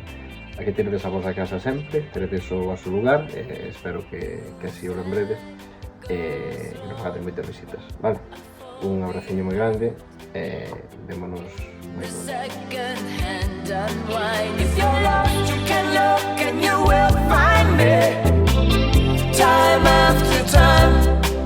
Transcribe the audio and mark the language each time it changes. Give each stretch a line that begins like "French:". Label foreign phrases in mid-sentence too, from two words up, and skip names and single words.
Galician: Aquí tenedes a vosa casa sempre, tenedes o vosso lugar, e espero que así o lembredes e que nos fagades moitas visitas, vale? Un abraciño moi grande e vémonos moi pronto.
English: Second hand unwind. If you're lost, you can look and you will find me, time after time.